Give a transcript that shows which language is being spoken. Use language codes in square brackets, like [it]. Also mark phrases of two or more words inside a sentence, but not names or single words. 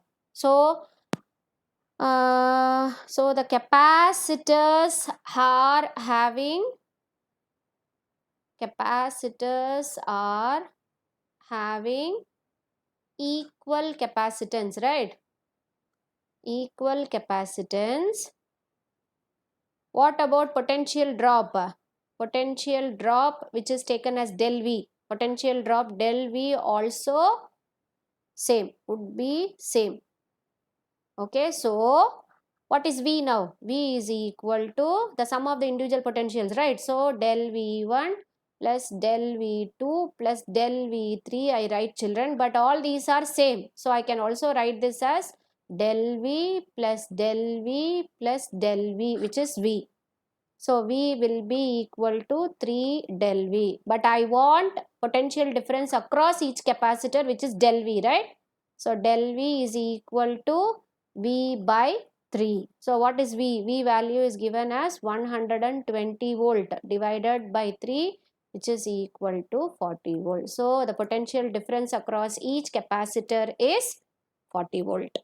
[en] So the capacitors are having equal capacitance, right? Equal capacitance. What about potential drop? Potential drop, which is taken as del V. Potential drop del V also would be same. Okay, so what is V now? V is equal to the sum of the individual potentials, right? So del V1 plus del V2 plus del V3, I write, children, but all these are same. So I can also write this as del V plus del V plus del V, which is V. So V will be equal to 3 del V. But I want potential difference across each capacitor, which is del V, right? So del V is equal to V by 3. So what is V? V value is given as 120 volt divided by 3, which is equal to 40 volt. So the potential difference across each capacitor is 40 volt.